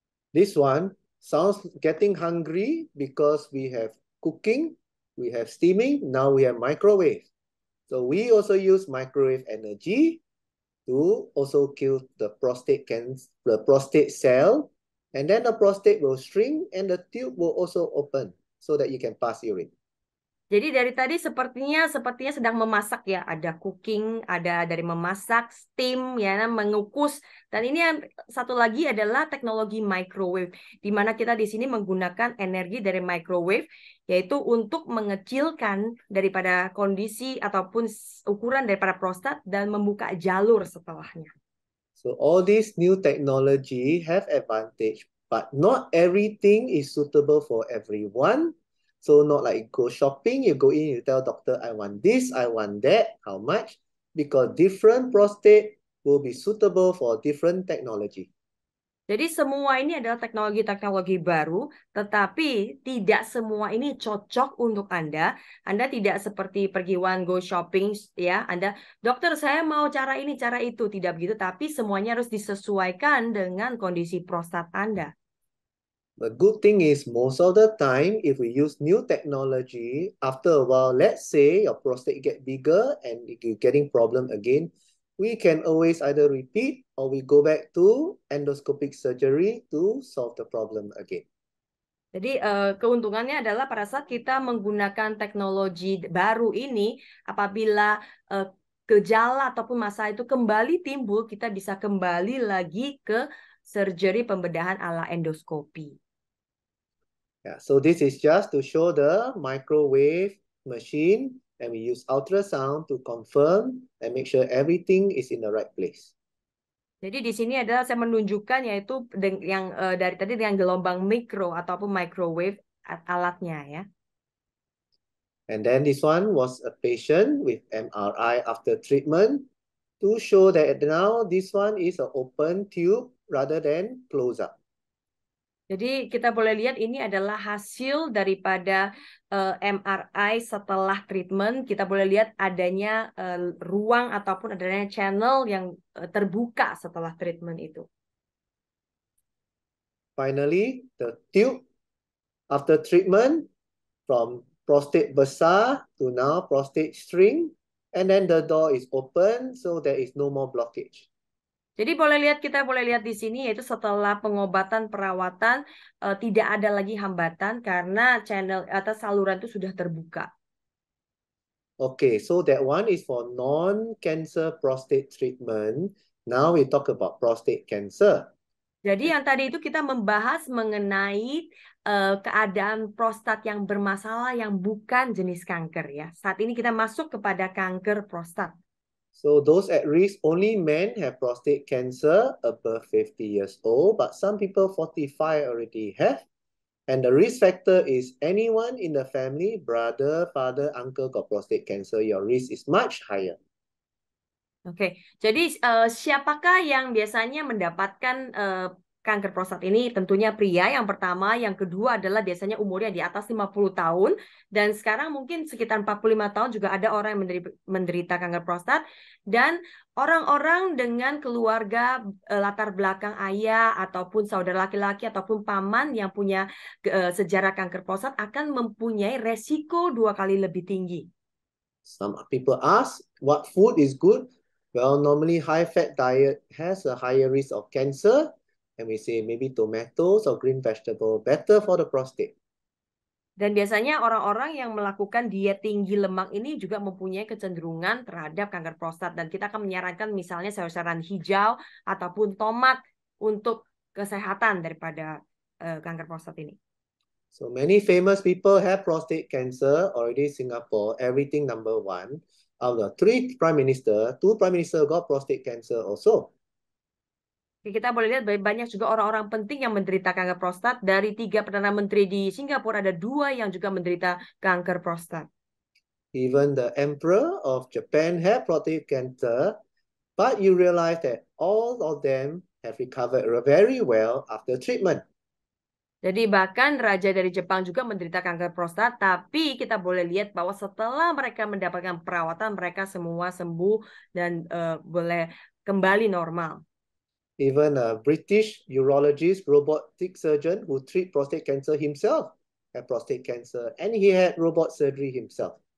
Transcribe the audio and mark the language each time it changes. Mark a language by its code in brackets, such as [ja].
[en] This one sounds getting hungry because we have cooking, we have steaming, now we have microwave. So we also use microwave energy to also kill the prostate cell, and then the prostate will shrink and the tube will also open so that you can pass urine. [id] Jadi dari tadi sepertinya sedang memasak ya, ada cooking, ada dari memasak, steam ya, mengukus, dan ini yang satu lagi adalah teknologi microwave, di mana kita di sini menggunakan energi dari microwave, yaitu untuk mengecilkan daripada kondisi ataupun ukuran daripada prostat dan membuka jalur setelahnya. [en] So all these new technology have advantage, but not everything is suitable for everyone. So not like go shopping, you go in, you tell doctor, I want this, I want that, how much? Because different prostate will be suitable for different technology. [id] Jadi semua ini adalah teknologi-teknologi baru, tetapi tidak semua ini cocok untuk Anda. Anda tidak seperti pergi [en] one go shopping [id] ya. Anda, dokter saya mau cara ini, cara itu. Tidak begitu, tapi semuanya harus disesuaikan dengan kondisi prostat Anda. [en] The good thing is most of the time, if we use new technology, after a while, let's say your prostate get bigger and you're getting problem again, we can always either repeat or we go back to endoscopic surgery to solve the problem again. [id] Jadi keuntungannya adalah pada saat kita menggunakan teknologi baru ini, apabila gejala ataupun masalah itu kembali timbul, kita bisa kembali lagi ke surgery pembedahan ala endoskopi. [en] Yeah, so this is just to show the microwave machine, and we use ultrasound to confirm and make sure everything is in the right place. [id] Jadi di sini adalah saya menunjukkan yaitu yang dari tadi dengan gelombang mikro ataupun microwave alatnya ya. [en] And then this one was a patient with MRI after treatment to show that now this one is an open tube rather than close up. [id] Jadi kita boleh lihat ini adalah hasil daripada MRI setelah treatment. Kita boleh lihat adanya ruang ataupun adanya channel yang terbuka setelah treatment itu. [en] Finally, the tube after treatment from prostate besar to now prostate shrink, and then the door is open, so there is no more blockage. [id] Jadi kita boleh lihat di sini yaitu setelah pengobatan perawatan tidak ada lagi hambatan karena channel atau saluran itu sudah terbuka. [en] Okay, so that one is for non-cancer prostate treatment. Now we talk about prostate cancer. [id] Jadi yang tadi itu kita membahas mengenai keadaan prostat yang bermasalah yang bukan jenis kanker ya. Saat ini kita masuk kepada kanker prostat. [en] So those at risk, only men have prostate cancer above 50 years old, but some people 45 already have. And the risk factor is anyone in the family, brother, father, uncle got prostate cancer, your risk is much higher. [id] Oke, jadi siapakah yang biasanya mendapatkan kanker prostat ini? Tentunya pria yang pertama, yang kedua adalah biasanya umurnya di atas 50 tahun, dan sekarang mungkin sekitar 45 tahun juga ada orang yang menderita kanker prostat, dan orang-orang dengan keluarga latar belakang ayah ataupun saudara laki-laki ataupun paman yang punya sejarah kanker prostat akan mempunyai resiko 2 kali lebih tinggi. [en] Some people ask, what food is good? Well, normally high-fat diet has a higher risk of cancer, and we say maybe tomatoes or green vegetable better for the prostate. [id] Dan biasanya orang-orang yang melakukan diet tinggi lemak ini juga mempunyai kecenderungan terhadap kanker prostat, dan kita akan menyarankan misalnya sayur-sayuran hijau ataupun tomat untuk kesehatan daripada kanker prostat ini. [en] So many famous people have prostate cancer already in Singapore, everything number 1. Out of the 3 prime minister, 2 prime minister got prostate cancer also. [id] Kita boleh lihat banyak juga orang-orang penting yang menderita kanker prostat. Dari 3 Perdana Menteri di Singapura, ada 2 yang juga menderita kanker prostat. [en] Even the Emperor of Japan had prostate cancer, but you realize that all of them have recovered very well after treatment. [id] Jadi bahkan raja dari Jepang juga menderita kanker prostat, tapi kita boleh lihat bahwa setelah mereka mendapatkan perawatan, mereka semua sembuh dan boleh kembali normal. [en] Even a British urologist, robotic surgeon who treat prostate cancer himself had prostate cancer, and he had robot surgery himself.